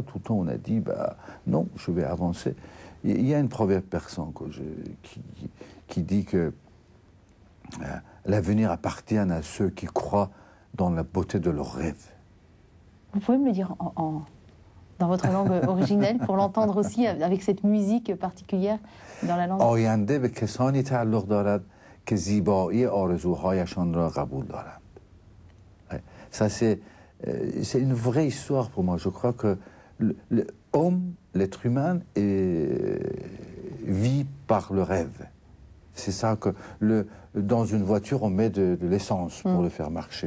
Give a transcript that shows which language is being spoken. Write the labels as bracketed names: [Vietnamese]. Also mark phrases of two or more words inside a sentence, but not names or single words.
[French] Tout le temps, on a dit, bah, non, je vais avancer. Il y a une proverbe persan qui dit que l'avenir appartient à ceux qui croient dans la beauté de leurs rêves. Vous pouvez me le dire dans votre langue originelle pour l'entendre aussi avec cette musique particulière dans la langue. [Persian] آینده به کسانی تعلق دارد که زیبایی آرزوهایشان را قبول دارند. [French] Ça, c'est une vraie histoire pour moi. Je crois que l'homme, l'être humain, vit par le rêve. C'est ça que dans une voiture, on met de l'essence pour le faire marcher.